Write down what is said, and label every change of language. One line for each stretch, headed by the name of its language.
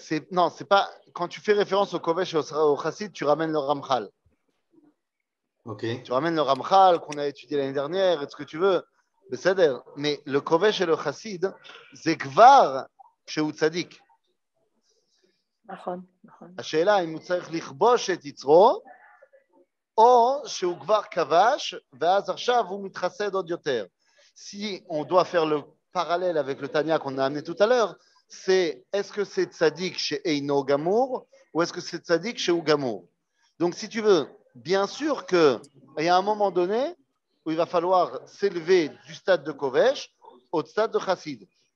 French: Non, c'est pas. Quand tu fais référence au Kovesh et au Chassid, tu ramènes le Ramchal. Ok. Tu ramènes le Ramchal qu'on a étudié l'année dernière, et ce que tu veux. Mais le Kovesh et le Chassid, c'est
Hebrew: Kvar chez Tzadik. השאלה אם הוא צריך לכבוש את יצרו, או שהוא כבר כבש, ואז עכשיו הוא מתחסד עוד יותר.
French: Si on doit faire le parallèle avec le Tanya qu'on a amené tout à l'heure, c'est est-ce que c'est Tzadik chez Eino Gamour, ou est-ce que c'est Tzadik chez Gamour? Donc si tu veux, bien sûr qu'il y a un moment donné où il va falloir s'élever du stade de Kovesh au stade de Chassid.